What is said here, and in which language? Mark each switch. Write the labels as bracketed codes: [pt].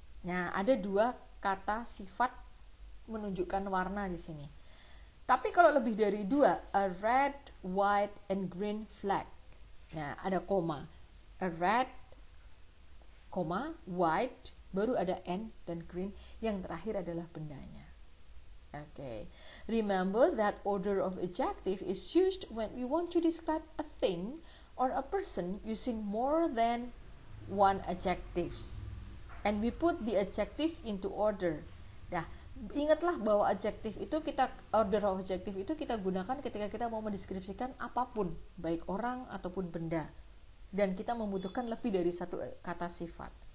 [id] Nah, ada dua kata sifat menunjukkan warna di sini. Tapi kalau lebih dari dua, [en] a red, white, and green flag. [id] Nah, ada koma. A red, koma, white, baru ada and dan green. Yang terakhir adalah bendanya. [en] Okay. Remember that order of adjective is used when we want to describe a thing or a person using more than one adjectives. And we put the adjective into order. [id] Nah, ingatlah bahwa adjektif itu order of adjective itu kita gunakan ketika kita mau mendeskripsikan apapun, baik orang ataupun benda. Dan kita membutuhkan lebih dari satu kata sifat.